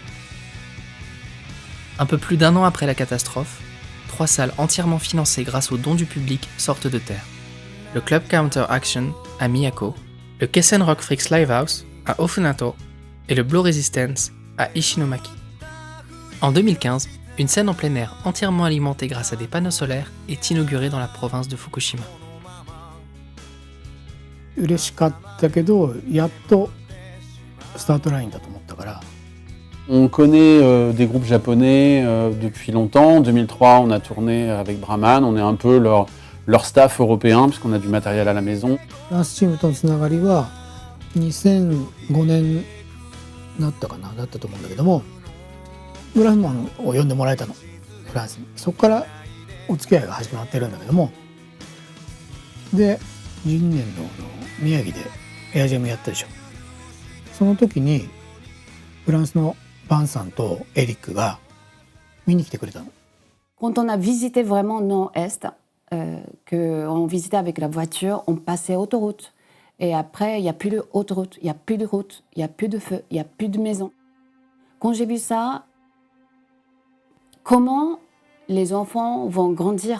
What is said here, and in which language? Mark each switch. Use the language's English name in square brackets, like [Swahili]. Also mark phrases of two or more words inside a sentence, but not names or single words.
[French] Un peu plus d'1 an après la catastrophe, 3 salles entièrement financées grâce aux dons du public sortent de terre. Le Club Counter Action à Miyako, le Kessen Rock Freaks Livehouse à Ofunato et le Blue Resistance à Ishinomaki. En 2015, une scène en plein air entièrement alimentée grâce à des panneaux solaires est inaugurée dans la province de Fukushima. [Japanese] 嬉しかったけど、やっとスタートラインだと思ったから。 [French] On connaît des groupes japonais depuis longtemps. En 2003, on a tourné avec Brahman. On est un peu leur staff européen puisqu'on a du matériel à la maison. [Japanese] フランスチームとのつながりは2005年だったかな、だったと思うんだけども、ブラフマンを呼んでもらえたの、フランスに。そこからお付き合いが始まってるんだけども、で12年の宮城でエアジャムやったでしょ。その時にフランスのバンさんとエリックが見に来てくれたの。 [French] Quand on a visité vraiment nord-est, qu'on visitait avec la voiture, on passait autoroute. Et après, il n'y a plus de autoroute, il n'y a plus de route, il n'y a plus de feu, il n'y a plus de maison. Quand j'ai vu ça, comment les enfants vont grandir?